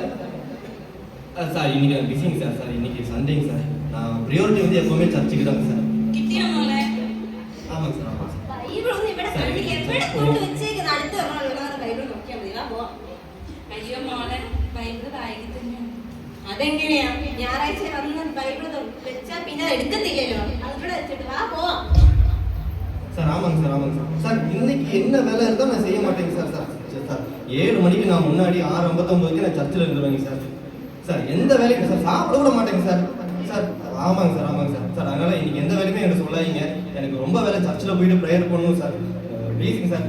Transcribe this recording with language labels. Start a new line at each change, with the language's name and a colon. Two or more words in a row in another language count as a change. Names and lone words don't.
Tamil: சார் இன்னைக்கு பிஸிங்க சார், இன்னைக்கு சண்டேங்க சார். நான் ப்ரியாரிட்டி வந்து எப்பவுமே சர்ச்சுக்கு தாங்க சார். ஆமாங்க சார் ஆமாங்க
Malayalam: അതെങ്ങനെയാ ഞായറാഴ്ച വന്ന് ബൈബിൾ വെച്ചാ പിന്നെ എടുക്കത്തില്ലല്ലോ, അതുകൂടെ വെച്ചിട്ട് വാ പോവാം.
Tamil: சார் ஆமாங்க சார் சார் இன்னைக்கு என்ன வேலை இருந்தா நான் செய்ய மாட்டேங்க சார். சார் 7 மணிக்கு நான் முன்னாடி 6:59க்கு நான் சர்ச்சில் இருந்துருவேங்க சார். சார் எந்த வேலைக்கு சார் சாப்பிட கூட மாட்டேங்க சார். சார் ஆமாங்க சார் சார் அதனால இன்னைக்கு எந்த வேலையுமே எனக்கு சொல்லாதீங்க, எனக்கு ரொம்ப வேலை சர்ச்சில் போயிட்டு ப்ரேயர் பண்ணணும் சார் ப்ளீஸுங்க சார்.